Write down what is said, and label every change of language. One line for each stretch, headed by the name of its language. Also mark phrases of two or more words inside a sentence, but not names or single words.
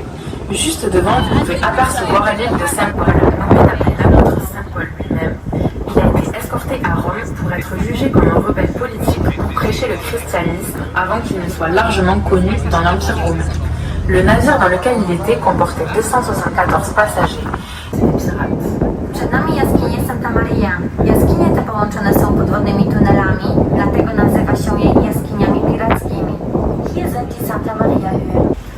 French: Juste devant, vous pouvez apercevoir l'île de Saint-Paul, nommée d'après l'apôtre Saint-Paul lui-même. Il a été escorté à Rome pour être jugé comme un rebelle politique pour prêcher le christianisme avant qu'il ne soit largement connu dans l'Empire romain. Le navire dans lequel il était comportait 274 passagers.
Polish: Przed nami jaskinie Santa Maria. Jaskinie te połączone są podwodnymi tunelami, dlatego nazywa się je jaskiniami pirackimi.
German: Hier sind die Santa Maria Höhen.